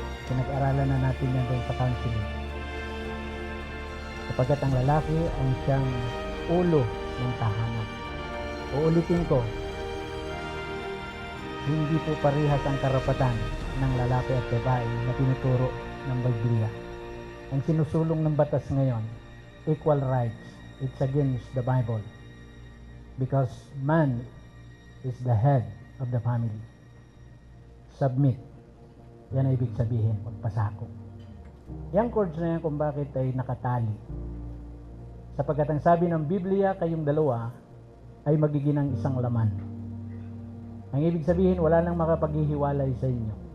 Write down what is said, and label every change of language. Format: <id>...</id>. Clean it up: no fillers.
<tl>Pinag-aralan na natin yan doon sa counseling. Sapagkat ang lalaki ang siyang ulo ng tahanan. Uulitin ko, hindi po parehas ang karapatan ng lalaki at babae na tinuturo ng Biblia. Ang sinusulong ng batas ngayon, equal rights.</tl> <en>It's against the Bible. Because man is the head of the family. Submit.</en> <tl>Yan ang ibig sabihin, magpasakop. Yang chords na yan kung bakit ay nakatali. Sapagkat ang sabi ng Biblia, kayong dalawa ay magiging ang isang laman. Ang ibig sabihin, wala nang makapaghihiwalay sa inyo.</tl>